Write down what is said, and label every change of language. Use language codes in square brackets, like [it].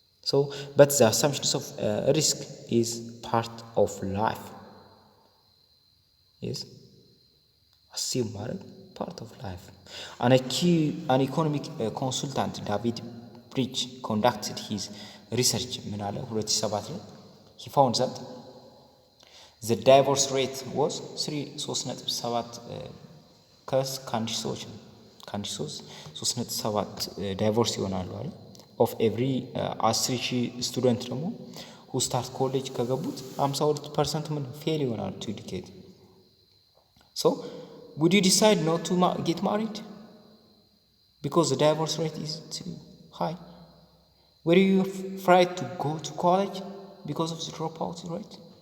[en] so but the assumptions of risk is part of life. yes assume part of life. An economic consultant David Bridge conducted his [am] ሪሰርች ምን አለ 2007 ላይ [en] he found that the divorce rate was 3.7 [am] ከአንድ ሺህ ሰዎች ነው ከአንድ ሺህ 3.7 ዳይቮርስ ይሆናሉ አይደል [en] of every 10,000 [am] ስቱደንት ደግሞ [en] who start college [am] ከገቡት 52% ምን ፌል ይሆናሉ [en] to educate. So would you decide not to get married because the divorce rate is too high? Were you afraid to go to college because of the dropout rate?